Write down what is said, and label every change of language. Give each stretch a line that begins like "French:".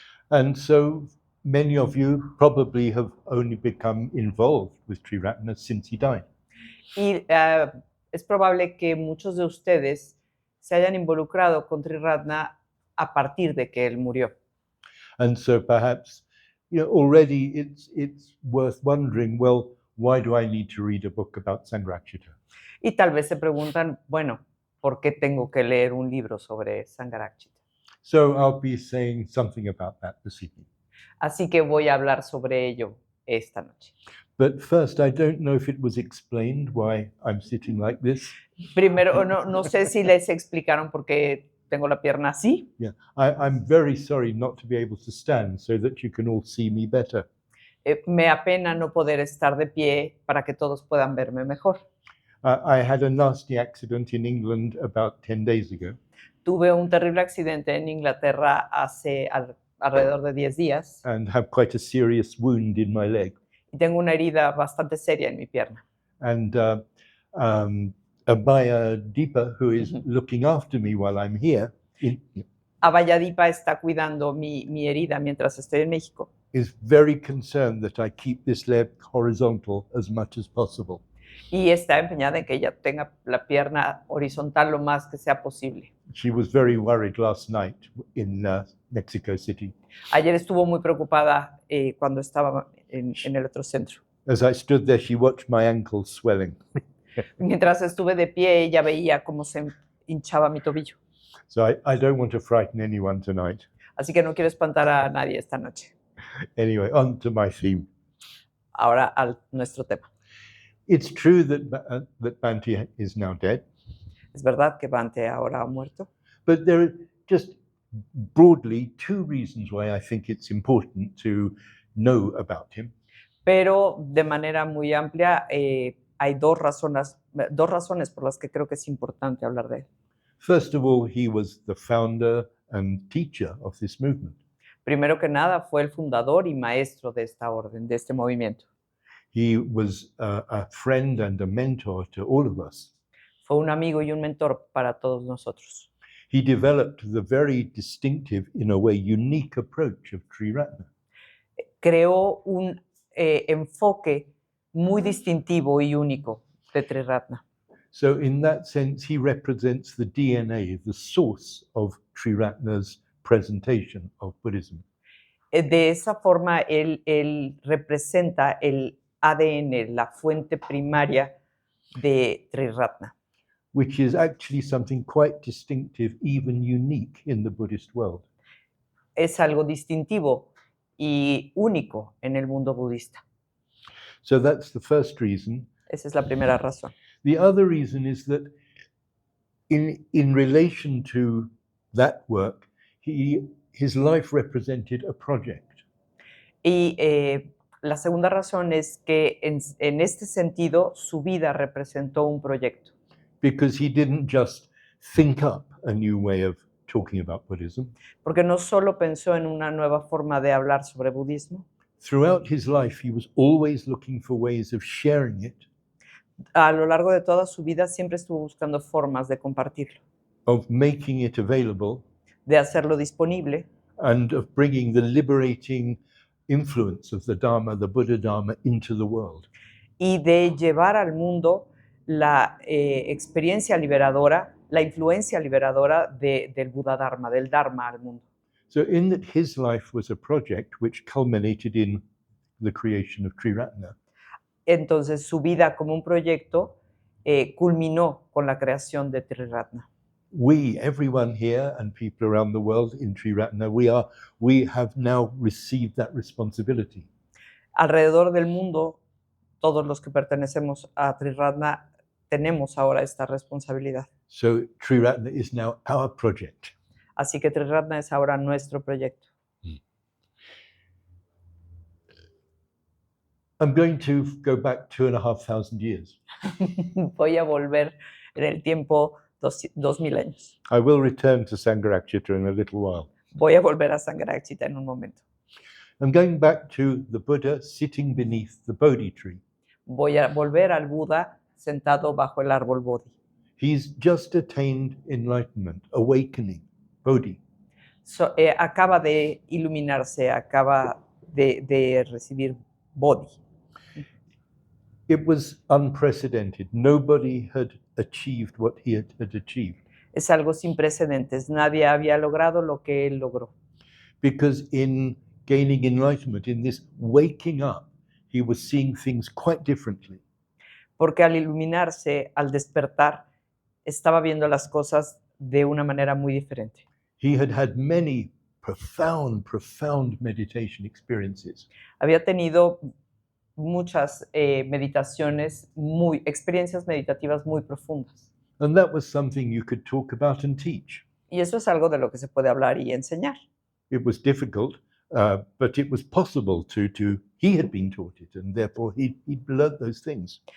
English: And so many of you probably have only become involved with Triratna since he died.
Spanish: Y es probable que muchos de ustedes se hayan involucrado con Triratna a partir de que él murió.
English: And so perhaps, already it's worth wondering, well, why do I need to read a book about Sangharakshita?
Spanish: Y tal vez se preguntan, bueno, ¿por qué tengo que leer un libro sobre Sangharakshita?
English: So I'll be saying something about that this evening.
Spanish: Así que voy a hablar sobre ello esta noche.
English: But first, I don't know if it was explained why I'm sitting like this.
Spanish: Primero, no sé si les explicaron por qué tengo la pierna así.
English: Yeah, I'm very sorry not to be able to stand so that you can all see me better.
Spanish: Me apena no poder estar de pie para que todos puedan verme mejor.
English: I had a nasty accident in England about 10 days ago.
Spanish: Tuve un terrible accidente en Inglaterra hace alrededor de 10 días.
English: And have quite a serious wound in my leg.
Spanish: Y tengo una herida bastante seria en mi pierna.
English: And Abhaya Deepa, who is looking after me while I'm here,
Spanish: Abhaya Deepa está cuidando mi herida mientras estoy en México.
English: Is very concerned that I keep this leg horizontal as much as possible.
Spanish: Y está empeñada en que ella tenga la pierna horizontal lo más que sea posible.
English: She was very worried last night in Mexico City.
Spanish: Ayer estuvo muy preocupada cuando estaba en el otro centro.
English: As I stood there, she watched my ankle swelling.
Spanish: Mientras estuve de pie, ella veía cómo se hinchaba mi tobillo.
English: So I don't want to frighten anyone tonight.
Spanish: Así que no quiero espantar a nadie esta noche.
English: Anyway, on to my theme.
Spanish: Ahora a nuestro tema.
English: It's true that Bhante is now dead.
Spanish: Es verdad que Bhante ahora ha muerto.
English: But there are just broadly 2 reasons why I think it's important to know about him.
Spanish: Pero de manera muy amplia hay dos razones por las que creo que es importante hablar de él.
English: First of all, he was the founder and teacher of this movement.
Spanish: Primero que nada, fue el fundador y maestro de esta orden, de este movimiento.
English: He was a friend and a mentor to all of us.
Spanish: Fue un amigo y un mentor para todos nosotros.
English: He developed the very distinctive, in a way, unique approach of Triratna.
Spanish: Creó un enfoque muy distintivo y único de Triratna.
English: So in that sense, he represents the DNA, the source of Triratna's presentation of Buddhism.
Spanish: De esa forma, él representa el ADN, la fuente primaria de Triratna.
English: Which is actually something quite distinctive, even unique in the Buddhist world.
Spanish: Es algo distintivo y único en el mundo budista.
English: So that's the first reason.
Spanish: Esa es la primera razón.
English: The other reason is that in relation to that work, his life represented a project.
Spanish: Y la segunda razón es que en este sentido su vida representó un proyecto.
English: Because he didn't just think up a new way of talking about Buddhism.
Spanish: Porque no solo pensó en una nueva forma de hablar sobre budismo.
English: Throughout his life, he was always looking for ways of sharing it.
Spanish: A lo largo de toda su vida siempre estuvo buscando formas de compartirlo.
English: Of making it available.
Spanish: De hacerlo disponible.
English: and of bringing the liberating influence of the Dharma, the Buddha Dharma, into the world.
Spanish: y de llevar al mundo la experiencia liberadora, la influencia liberadora del Buda Dharma, del Dharma al mundo.
English: So in that his life was a project which culminated in the creation of Triratna.
Spanish: Entonces su vida como un proyecto culminó con la creación de Triratna.
English: We, everyone here and people around the world in Triratna, we have now received that responsibility.
Spanish: Alrededor del mundo, todos los que pertenecemos a Triratna tenemos ahora esta responsabilidad.
English: So Triratna is now our project.
Spanish: Así que Triratna es ahora nuestro proyecto.
English: I'm going to go back 2,500 years.
Spanish: Voy a volver en el tiempo 2000 años.
English: I will return to Sangharakshita in a little while.
Spanish: Voy a volver a Sangharakshita en un momento.
English: I'm going back to the Buddha sitting beneath the Bodhi tree.
Spanish: Voy a volver al Buda sentado bajo el árbol Bodhi.
English: He's just attained enlightenment, awakening, Bodhi.
Spanish: Acaba de iluminarse, acaba de recibir Bodhi.
English: It was unprecedented. Nobody had achieved what he had achieved.
Spanish: Es algo sin precedentes. Nadie había logrado lo que él logró.
English: Because in gaining enlightenment, in this waking up, he was seeing things quite differently.
Spanish: Porque al iluminarse, al despertar, estaba viendo las cosas de una manera muy diferente.
English: He had had many profound meditation experiences.
Spanish: Había tenido muchas meditaciones, experiencias meditativas muy profundas.
English: And that was something you could talk about and teach.
Spanish: Y eso es algo de lo que se puede hablar y enseñar.
English: It was difficult, but it was possible he had been taught it, and therefore he'd learned those things.